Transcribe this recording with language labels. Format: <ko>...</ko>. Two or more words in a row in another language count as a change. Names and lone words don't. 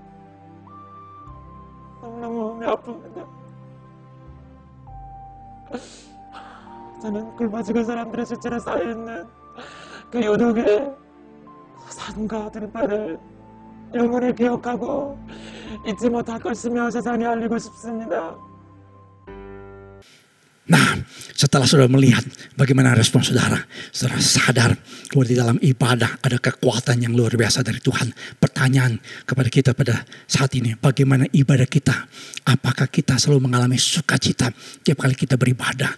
<ko>너무너무 마음이 아픕니다. 저는 굶어 죽은 사람들의 실체로 쌓여있는 그 요독의 삶과 들바를 영원히 기억하고 잊지 못할 것이며 세상에 알리고 싶습니다.</ko> <id>Nah, setelah saudara melihat bagaimana respon saudara sadar bahwa di dalam ibadah ada kekuatan yang luar biasa dari Tuhan. Pertanyaan kepada kita pada saat ini, bagaimana ibadah kita? Apakah kita selalu mengalami sukacita tiap kali kita beribadah?</id>